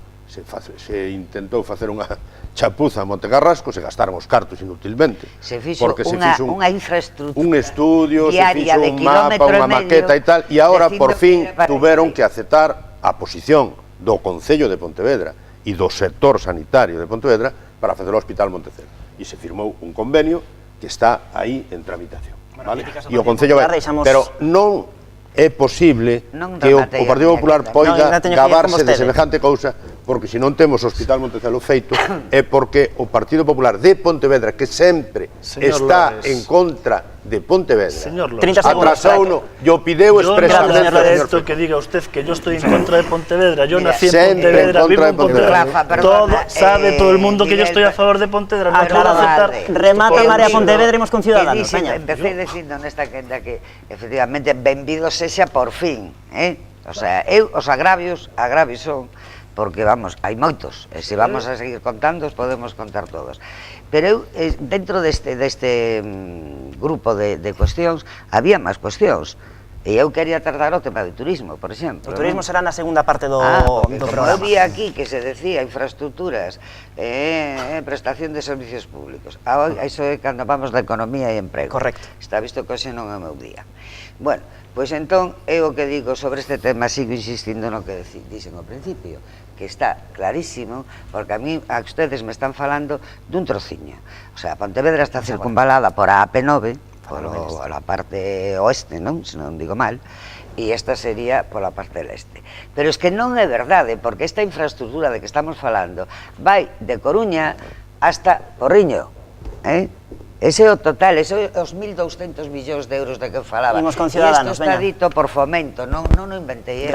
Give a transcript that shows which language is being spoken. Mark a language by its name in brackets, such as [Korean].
[Galician] Se intentou facer unha chapuza a Montecarrasco, se gastaron os cartos inutilmente. Se fixo unha infraestructura, un estudio, se fixo un mapa, unha maqueta e tal, e agora por fin tuveron que aceptar a posición do Concello de Pontevedra e do sector sanitario de Pontevedra para facer o Hospital Montecelo. E se firmou un convenio que está aí en tramitación. E o Concello vai, pero non é posible que o Partido Popular poida gabarse de semejante cousa, porque se non temos o Hospital Montecelo feito é porque o Partido Popular de Pontevedra, que sempre está en contra de Pontevedra, atrasouno e o pideu expresamente ao señor Feijóo. [Spanish] Que diga usted que yo estoy en contra de Pontevedra, yo nací en Pontevedra, vivo en Pontevedra, sabe todo el mundo que yo estoy a favor de Pontevedra, no puedo aceptar. [Galician] Remata María Pontevedra, imos con Ciudadanos. Empecé dicindo nesta quenda que efectivamente benvido sexa por fin, o sea, eu os agravios son, porque vamos, hai moitos, e se vamos a seguir contando, os podemos contar todos. Pero eu, dentro deste grupo de cuestións, había máis cuestións. E eu quería tratar o tema do turismo, por exemplo. O turismo será na segunda parte do programa. Eu vi aquí que se decía infraestructuras, prestación de servicios públicos. Iso é cando vamos da economía e emprego. Correcto. Está visto que hoxe non é o meu día. Bueno, pois entón, eu o que digo sobre este tema, sigo insistindo no que dixen ao principio, que está clarísimo, porque a mí, a ustedes me están falando dun trociño. O sea, Pontevedra está circunvalada por a AP9, pola parte oeste, non? Se non digo mal, e esta sería pola parte leste. Pero es que non é verdade, porque esta infraestructura de que estamos falando vai de Coruña hasta Porriño, ese é o total, ese é os 1.200 millóns de euros de que falaba. Imos con Ciudadanos, isto está dito por Fomento, non o inventei eu.